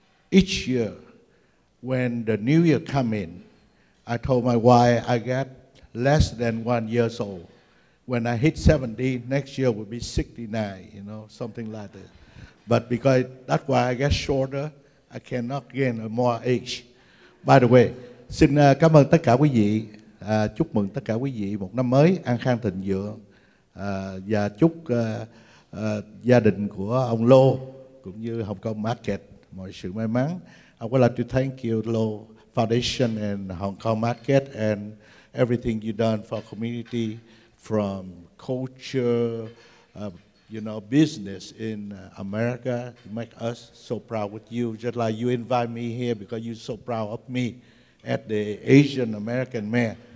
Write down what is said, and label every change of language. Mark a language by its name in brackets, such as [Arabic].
[English] Each year, when the new year come in, I told my wife I got less than 1 year old. When I hit 70, next year will be 69, something like that. But because that's why I get shorter, I cannot gain more age. By the way, [Vietnamese] xin cảm ơn tất cả quý vị, chúc mừng tất cả quý vị một năm mới an khang thịnh vượng. Và chúc gia đình của ông Lô cũng như Hồng Kông Market mọi sự may mắn. [English] I would like to thank you, Lô Foundation and Hong Kong Market, and everything you done for community, from culture, business in America. You make us so proud with you, just like you invite me here because you're so proud of me as the Asian American mayor.